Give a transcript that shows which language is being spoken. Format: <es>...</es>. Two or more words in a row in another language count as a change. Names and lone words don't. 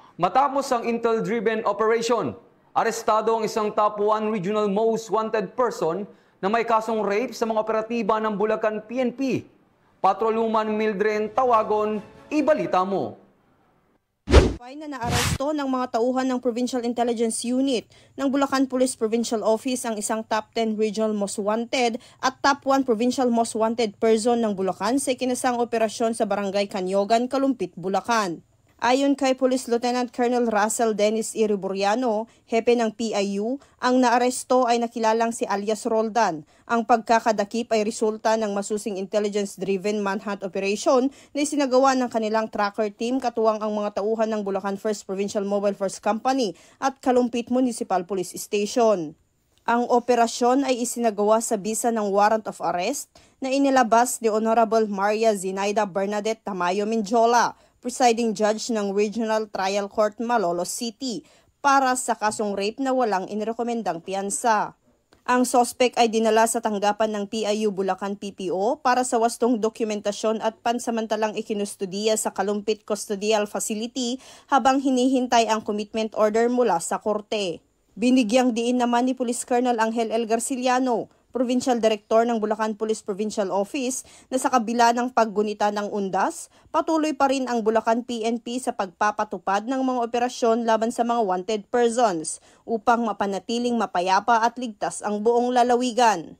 <tl>Matapos ang</tl> <en>intel-driven operation,</en> <tl>arestado ang isang</tl> <en>top 1 regional most wanted person</en> <tl>na may kasong rape sa mga operatiba ng Bulacan PNP. Patrolwoman Mildred Tawagon, ibalita mo. Na naaresto ng mga tauhan ng Provincial Intelligence Unit ng Bulacan Police Provincial Office ang isang</tl> <en>top 10 regional most wanted</en> <tl>at</tl> <en>top 1 provincial most wanted person</en> <tl>ng Bulacan sa ikinasang operasyon sa Barangay Canyogan, Kalumpit, Bulacan. Ayon kay Police Lieutenant Colonel Russell Dennis Iriburiano, hepe ng PIU, ang naaresto ay nakilalang si alias Roldan. Ang pagkakadakip ay resulta ng masusing</tl> <en>intelligence-driven manhunt operation</en> <tl>na isinagawa ng kanilang</tl> <en>tracker team</en> <tl>katuwang ang mga tauhan ng Bulacan First Provincial Mobile Force Company at Kalumpit Municipal Police Station. Ang operasyon ay isinagawa sa bisa ng</tl> <en>warrant of arrest</en> <tl>na inilabas ni Honorable Maria Zinaida Bernadette Tamayo Minjola,</tl> <en>presiding judge</en> <tl>ng Regional Trial Court Malolos City, para sa kasong rape na walang inirekomendang piyansa. Ang sospek ay dinala sa tanggapan ng PIU Bulacan PPO para sa wastong dokumentasyon at pansamantalang ikinustudiya sa Kalumpit Custodial Facility habang hinihintay ang</tl> <en>commitment order</en> <tl>mula sa korte. Binigyang diin naman ni Police Colonel Angel L. Garciliano,</tl> <en>Provincial Director</en> <tl>ng Bulacan Police Provincial Office, na sa kabila ng paggunita ng undas, patuloy pa rin ang Bulacan PNP sa pagpapatupad ng mga operasyon laban sa mga</tl> <en>wanted persons</en> <tl>upang mapanatiling mapayapa at ligtas ang buong lalawigan.</tl>